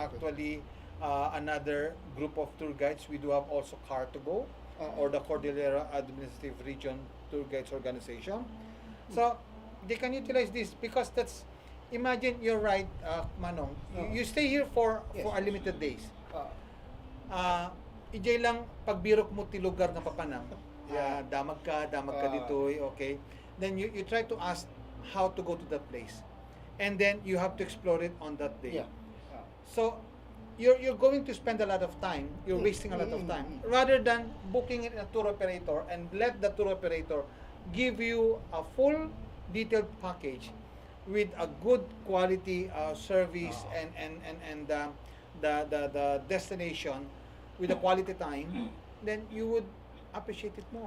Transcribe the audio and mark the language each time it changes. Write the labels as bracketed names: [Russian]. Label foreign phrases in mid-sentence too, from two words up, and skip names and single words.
[English] actually another group of tour guides. We do have also Car to Go Uh-uh. or the Cordillera Administrative Region Tour Guides Organization. So they can utilize this because that's, imagine you're right, Manong. You stay here for Yes. a limited days. Uh, [Iloko] Ijay lang pagbirok mo ti lugar nga papanam. [English] Yeah. [Iloko] Damag ka dito, [English] okay? Then you try to ask how to go to that place. And then you have to explore it on that day. yeah. So you're going to spend a lot of time, you're wasting a lot of time rather than booking it in a tour operator and let the tour operator give you a full detailed package with a good quality service and the destination with a quality time, then you would appreciate it more.